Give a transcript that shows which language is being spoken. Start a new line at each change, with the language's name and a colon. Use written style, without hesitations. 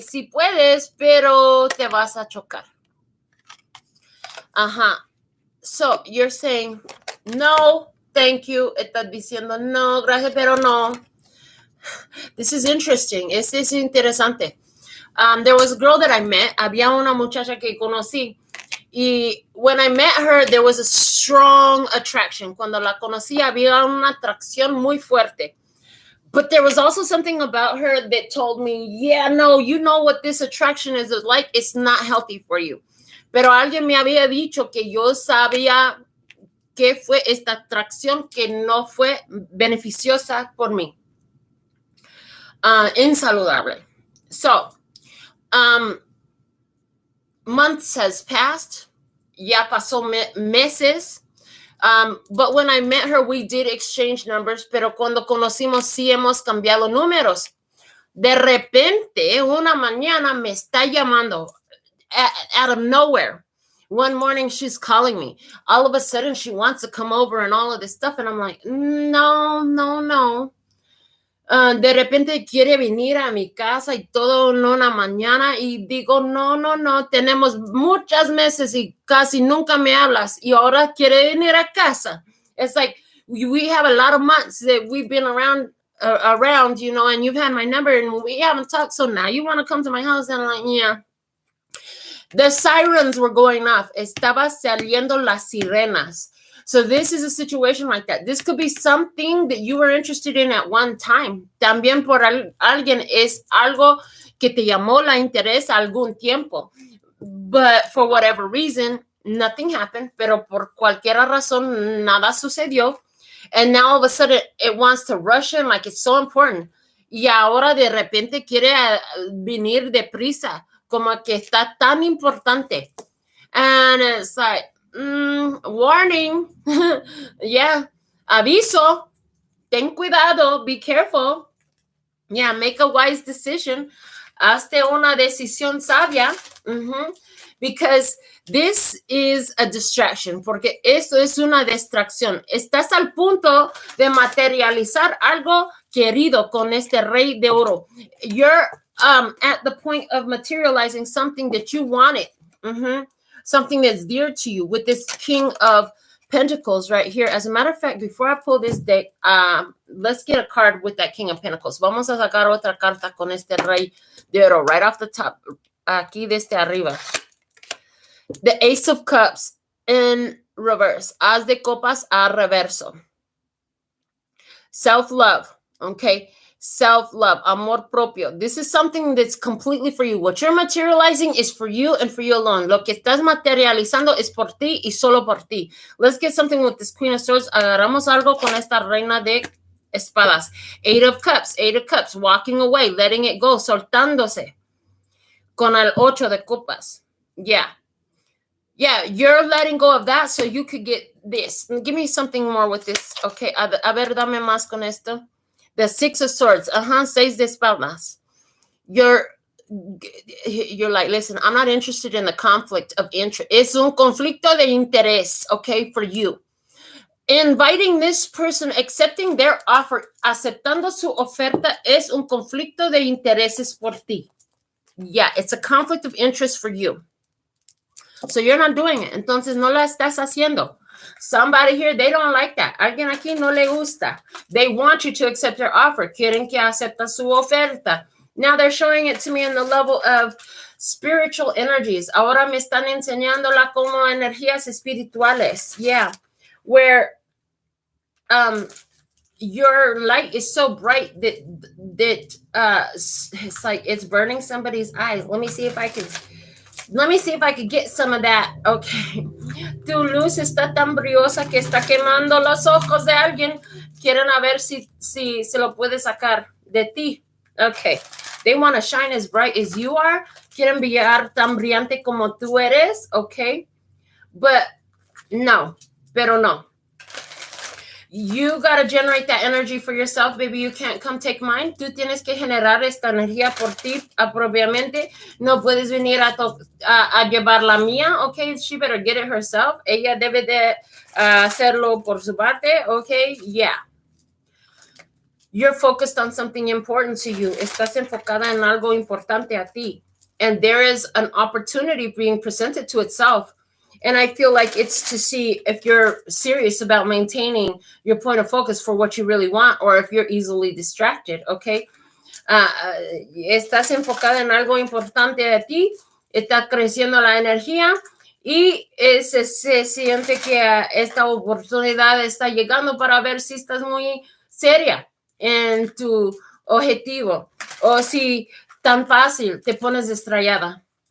Spanish: Si puedes, pero te vas a chocar.
English: So you're saying, no, thank you.
Spanish: Estás diciendo, no, gracias, pero no.
English: This is interesting.
Spanish: Este es interesante.
English: There was a girl that I met.
Spanish: Había una muchacha que conocí.
English: Y when I met her, there was a strong attraction.
Spanish: Cuando la conocí, había una atracción muy fuerte.
English: But there was also something about her that told me, yeah, no, you know what this attraction is like. It's not healthy for you.
Spanish: Pero alguien me había dicho que yo sabía que fue esta atracción que no fue beneficiosa por mí. Insaludable.
English: So, months has passed.
Spanish: Ya pasó meses.
English: But when I met her, we did exchange numbers,
Spanish: pero cuando conocimos sí hemos cambiado números. De repente, una mañana me está llamando
English: out of nowhere. One morning, she's calling me. All of a sudden, she wants to come over and all of this stuff. And I'm like, no.
Spanish: De repente quiere venir a mi casa y todo en una mañana. Y digo, no. Tenemos muchos meses y casi nunca me hablas. Y ahora quiere venir a casa.
English: It's like, we have a lot of months that we've been around, you know, and you've had my number and we haven't talked. So now you want to come to my house? And I'm like, yeah. The sirens were going off.
Spanish: Estaba saliendo las sirenas.
English: So this is a situation like that. This could be something that you were interested in at one time.
Spanish: También por alguien es algo que te llamó la interés algún tiempo.
English: But for whatever reason, nothing happened.
Spanish: Pero por cualquier razón, nada sucedió.
English: And now all of a sudden, it wants to rush in like it's so important.
Spanish: Y ahora de repente quiere venir deprisa. Como que está tan importante.
English: And it's like, warning. Yeah.
Spanish: Aviso. Ten cuidado.
English: Be careful. Yeah, make a wise decision.
Spanish: Hazte una decisión sabia.
English: Because this is a distraction.
Spanish: Porque esto es una distracción. Estás al punto de materializar algo querido con este rey de oro.
English: You're at the point of materializing something that you wanted. Something that's dear to you with this King of Pentacles right here. As a matter of fact, before I pull this deck, let's get a card with that King of Pentacles.
Spanish: Vamos a sacar otra carta con este Rey de Oro
English: right off the top,
Spanish: aquí desde arriba.
English: The Ace of Cups in reverse.
Spanish: As de Copas a reverso.
English: Self-love, okay? Self-love,
Spanish: amor propio.
English: This is something that's completely for you. What you're materializing is for you and for you alone.
Spanish: Lo que estás materializando es por ti y solo por ti.
English: Let's get something with this Queen of Swords.
Spanish: Agarramos algo con esta Reina de Espadas.
English: Eight of Cups, walking away, letting it go, soltándose.
Spanish: Con el Ocho de Copas.
English: Yeah, you're letting go of that so you could get this. Give me something more with this.
Spanish: Okay, a ver, dame más con esto.
English: The Six of Swords,
Spanish: Seis de Espadas.
English: You're like, listen, I'm not interested in the conflict of interest.
Spanish: Es un conflicto de interés, okay,
English: for you.
Spanish: Inviting this person, accepting their offer, aceptando su oferta, es un conflicto de intereses por ti.
English: Yeah, it's a conflict of interest for you. So you're not doing it.
Spanish: Entonces no la estás haciendo.
English: Somebody here, they don't like that.
Spanish: Alguien aquí no le gusta.
English: They want you to accept their offer.
Spanish: Quieren que acepta su oferta.
English: Now they're showing it to me in the level of spiritual energies.
Spanish: Ahora me están enseñándola como energías espirituales.
English: Yeah. Where your light is so bright that it's like it's burning somebody's eyes. Let me see if I could get some of that. Okay.
Spanish: Tu luz está tan briosa que está quemando los ojos de alguien. Quieren a ver si se lo puede sacar de ti.
English: Okay. They want to shine as bright as you are.
Spanish: Quieren brillar tan brillante como tú eres. Okay.
English: But no.
Spanish: Pero no.
English: You got to generate that energy for yourself, baby. You can't come take mine.
Spanish: Tú tienes que generar esta energía por ti propiamente. No puedes venir a llevar la mía, okay?
English: She better get it herself.
Spanish: Ella debe de hacerlo por su parte, okay?
English: Yeah. You're focused on something important to you.
Spanish: Estás enfocada en algo importante a ti.
English: And there is an opportunity being presented to itself. And I feel like it's to see if you're serious about maintaining your point of focus for what you really want, or if you're easily distracted, okay?
Spanish: Estás enfocada en algo importante de ti, está creciendo la energía y se siente que esta oportunidad está llegando para ver si estás muy seria en tu objetivo o si tan fácil te pones estrellada.